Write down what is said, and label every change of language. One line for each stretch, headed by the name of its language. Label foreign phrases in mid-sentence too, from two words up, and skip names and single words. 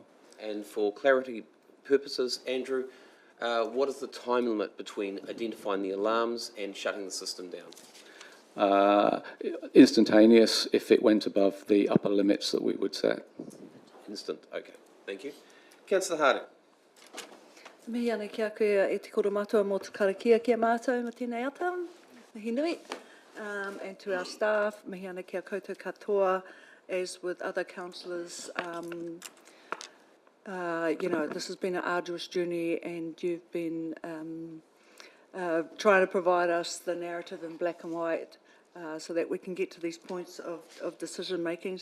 English: And for clarity purposes, Andrew, what is the time limit between identifying the alarms and shutting the system down? Instantaneous if it went above the upper limits that we would set. Instant, okay. Thank you. Councillor Harding.
Māori: Mihi ana kia koe e te koro mātua mō te karakia kia mātou ma tēnei ata. Mihi nui.
English: And to our staff,
Māori: mihi ana kia koutou katoa,
English: as with other councillors. You know, this has been an arduous journey and you've been trying to provide us the narrative in black and white so that we can get to these points of decision making.